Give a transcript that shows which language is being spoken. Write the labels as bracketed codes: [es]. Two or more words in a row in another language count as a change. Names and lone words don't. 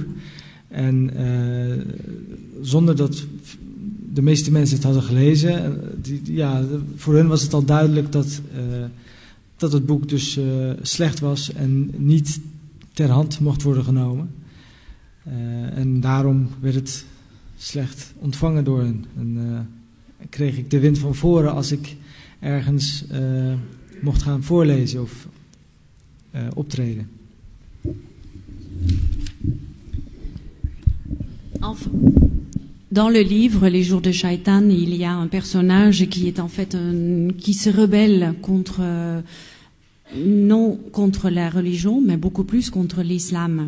[nl] En zonder dat de meeste mensen het hadden gelezen, voor hen was het al duidelijk dat het boek dus slecht was en niet ter hand mocht worden genomen. En daarom werd het slecht ontvangen door hen. En kreeg ik de wind van voren als ik ergens mocht gaan voorlezen of optreden. [fr] Enfin, dans le livre Les Jours de Shaitan, il y a un personnage qui est en fait qui se rebelle contre non contre la religion, mais beaucoup plus contre l'islam.